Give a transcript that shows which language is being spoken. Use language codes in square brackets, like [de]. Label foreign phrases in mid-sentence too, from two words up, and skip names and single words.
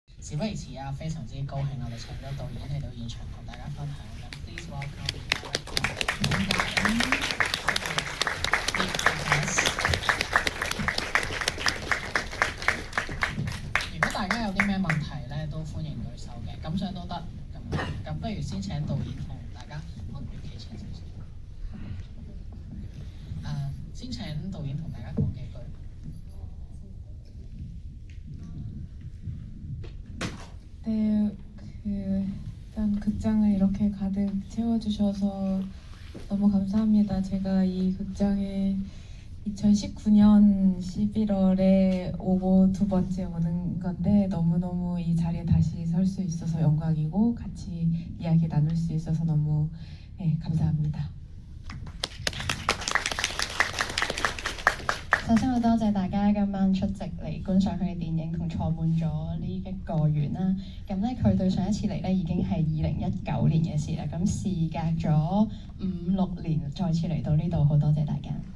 [yue] 事不宜遲啊，非常之高興我哋請咗導演嚟到現場同大家分享。 [en] 咁 please welcome director。 [yue] 如果大家有啲咩問題咧，都歡迎舉手嘅，感想都得。咁不如先請導演同大家，企前少少。先請導演同大家講幾句。 [ko] 네, 일단 극장을 이렇게 가득 채워주셔서 너무 감사합니다. 제가 이 극장에 2019년 11월에 오고 두 번째 오는 건데 너무너무 이 자리에 다시 설 수 있어서 영광이고 같이 이야기 나눌 수 있어서 너무 감사합니다. [yue] 首先好多謝大家今晚出席嚟觀賞佢嘅電影同坐滿咗呢一個院啦。咁咧佢對上一次嚟咧已經係2019年嘅事啦。咁事隔咗5-6年再次嚟到呢度，好多謝大家。